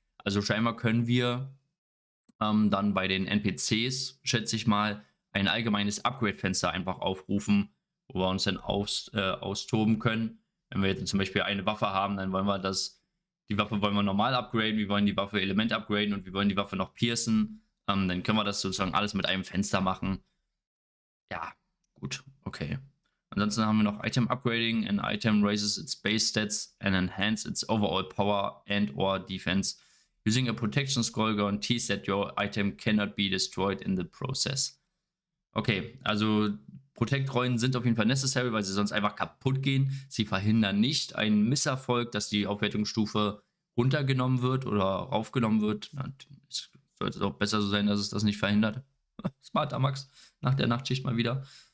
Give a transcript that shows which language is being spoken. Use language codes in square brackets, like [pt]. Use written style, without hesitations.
[de] Also scheinbar können wir dann bei den NPCs, schätze ich mal, ein allgemeines Upgrade-Fenster einfach aufrufen, wo wir uns dann austoben können. Wenn wir jetzt zum Beispiel eine Waffe haben, dann wollen wir die Waffe wollen wir normal upgraden, wir wollen die Waffe Element upgraden und wir wollen die Waffe noch piercen. Dann können wir das sozusagen alles mit einem Fenster machen. Ja, gut, okay. Ansonsten haben wir noch Item Upgrading. [en] An item raises its base stats and enhances its overall power and or defense. Using a protection scroll guarantees that your item cannot be destroyed in the process. [de] Okay, also Protect-Rollen sind auf jeden Fall necessary, weil sie sonst einfach kaputt gehen. Sie verhindern nicht einen Misserfolg, dass die Aufwertungsstufe runtergenommen wird oder raufgenommen wird. Es sollte auch besser so sein, dass es das nicht verhindert. Smarter Max, nach der Nachtschicht mal wieder.